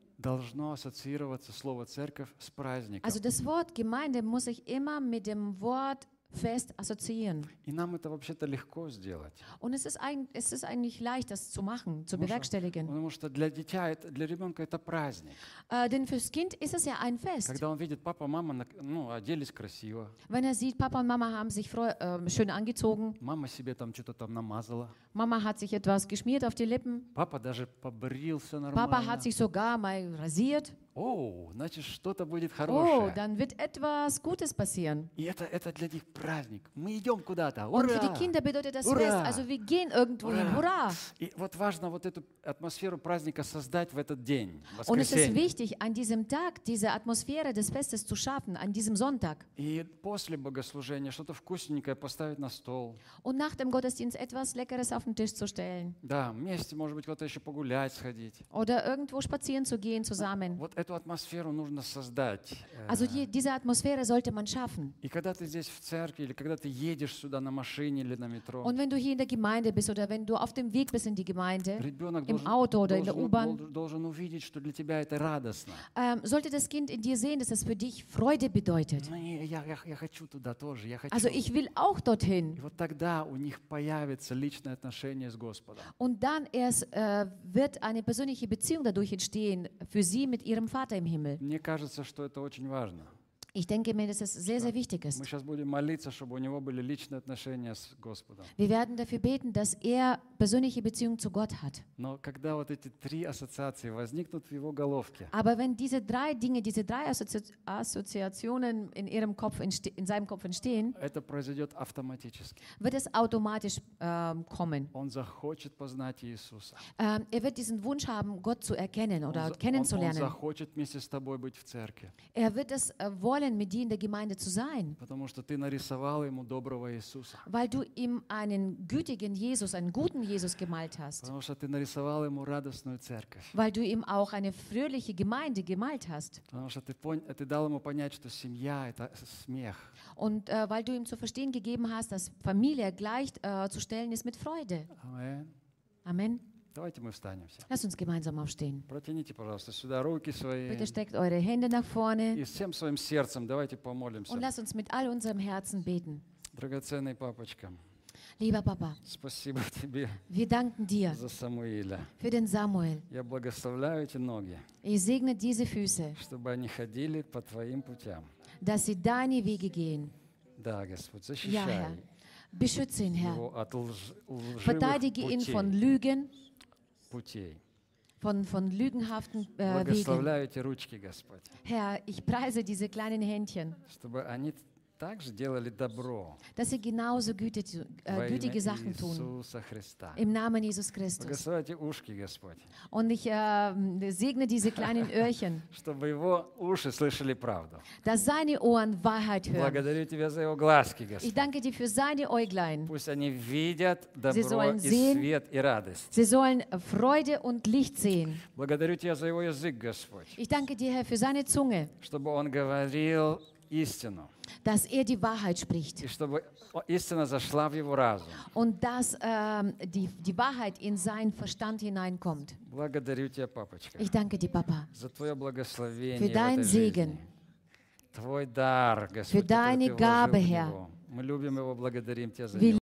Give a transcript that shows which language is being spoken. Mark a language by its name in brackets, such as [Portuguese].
[Russian] Должно ассоциироваться слово церковь с праздником. [German] Also das Wort Gemeinde muss ich immer mit dem Wort Fest assoziieren. [Russian] И нам это вообще-то легко сделать. [German] Und es ist eigentlich leicht, das zu machen, zu bewerkstelligen. [Russian] Потому что для дитя, для ребенка это праздник. [German] Denn fürs Kind ist es ja ein Fest. [Russian] Когда он видит папа, мама, ну, оделись красиво. [German] Wenn er sieht, Papa und Mama haben sich schön angezogen. [Russian] Мама себе там что-то там намазала. [German] Mama hat sich etwas geschmiert auf die Lippen. [Russian] Papa даже побрился нормально. [German] Papa hat sich sogar mal rasiert. [Russian] Oh, значит, что-то будет хорошее. [German] Oh, dann wird etwas Gutes passieren. [Russian] И это для них праздник. Мы идем куда-то. [German] Und für die Kinder bedeutet das Fest. Also wir gehen irgendwo hin. Hurra! [Russian] И вот важно вот эту атмосферу праздника создать в этот день, воскресенье. [German] Und es ist wichtig, an diesem Tag diese Atmosphäre des Festes zu schaffen, an diesem Sonntag. [Russian] И после богослужения что-то вкусненькое поставить на стол. [German] Und nach dem Gottesdienst etwas Leckeres auf den Tisch zu stellen. [Russian] Да, вместе, может быть, куда-то еще погулять, сходить. [German] Oder irgendwo spazieren zu gehen zusammen. [Russian] Вот эту атмосферу нужно создать. [German] Also diese Atmosphäre sollte man schaffen. [Russian] И когда ты здесь в церкви или когда ты едешь сюда на машине или на метро. [German] Und wenn du hier in der Gemeinde bist oder wenn du auf dem Weg bist in die Gemeinde. [Russian] Ребенок [German] im Auto oder in der U-Bahn. [Russian] Должен увидеть, что для тебя это радостно. [German] Sollte das Kind in dir sehen, dass es für dich Freude bedeutet. [Russian] Я хочу туда тоже. Я хочу. [German] Also ich will auch dorthin. [Russian] И вот тогда у них появится личное отношение с Господом. [German] Und dann erst wird eine persönliche Beziehung dadurch entstehen für sie mit ihrem Vater im Himmel. [Russian] Мне кажется, что это очень важно. [German] Ich denke mir, dass es sehr, sehr wichtig ist. [Russian] Мы сейчас будем молиться, чтобы у него были личные отношения с Господом. [German] Wir werden dafür beten, dass er persönliche Beziehung zu Gott hat. [Russian] Но когда вот эти три ассоциации возникнут в его головке. [German] Aber wenn diese drei Dinge, diese drei Assoziationen in ihrem Kopf in seinem Kopf entstehen, [Russian] это произойдет автоматически. [German] Wird es automatisch kommen. [Russian] Он захочет познать Иисуса. [German] Er wird diesen Wunsch haben, Gott zu erkennen oder kennenzulernen. [Russian] Он захочет вместе с тобой быть в церкви. [German] Er wird es wollen, mit dir in der Gemeinde zu sein. [Russian] Потому что ты нарисовал ему доброго Иисуса. [German] Weil du ihm einen gütigen Jesus, einen guten Jesus gemalt hast. [Russian] Потому что ты нарисовал ему радостную церковь. [German] Weil du ihm auch eine fröhliche Gemeinde gemalt hast. [Russian] Потому что ты дал ему понять, что семья – это смех. [German] Und weil du ihm zu verstehen gegeben hast, dass Familie gleich zu stellen ist mit Freude. [Russian] Amen. [German] Amen. [Russian] Давайте мы встанем все. [German] Lass uns gemeinsam aufstehen. [Russian] Протяните, пожалуйста, сюда руки свои. [German] Bitte steckt eure Hände nach vorne. [Russian] И всем своим сердцем давайте помолимся. [German] Und lass uns mit all unserem Herzen beten. [Russian] Драгоценный папочка. [German] Lieber Papa. [Russian] Спасибо тебе. [German] Wir danken dir. [Russian] За Самуила. [German] Für den Samuel. [Russian] Я благословляю эти ноги. [German] Ich segne diese Füße. [Russian] Чтобы они ходили по твоим путям. [German] Dass sie deine Wege gehen. [Russian] Да, Господь, защищай. [German] Ja, Herr. Beschütze ihn, Herr. Verteidige ihn von Lügen. [Russian] Путей. [German] Von lügenhaften [Russian] Wegen. Благословляю эти ручки, Господь. [German] Herr, ich preise diese kleinen Händchen. [Russian] Чтобы они также делали добро. [German] Dass sie genauso gütige Sachen tun. Im Namen Jesus Christus. [Russian] Благословите ушки, Господь. [German] Und ich segne diese kleinen Öhrchen. [Russian] Чтобы его уши слышали правду. [German] Dass seine Ohren Wahrheit hören. [Russian] Благодарю тебя за его глазки, Господь. [German] Ich danke dir für seine Äuglein. [Russian] Пусть они видят добро и свет и радость. [German] Sie sollen Freude und Licht sehen. [Russian] Благодарю тебя за его язык, Господь. [German] Ich danke dir, Herr, für seine Zunge. [Russian] Чтобы он говорил истину. [German] Dass die Wahrheit spricht. [Russian] И чтобы истина зашла в его разум. [German] Und dass die Wahrheit in seinen Verstand hineinkommt. [Russian] Благодарю тебя, папочка. [German] Ich danke dir, Papa. [Russian] За твое благословение. [German] Für deinen Segen. [Russian] Твой дар, Господь. [German] Für deine Gabe, Herr. [Russian] Мы любим его, благодарим тебя за него.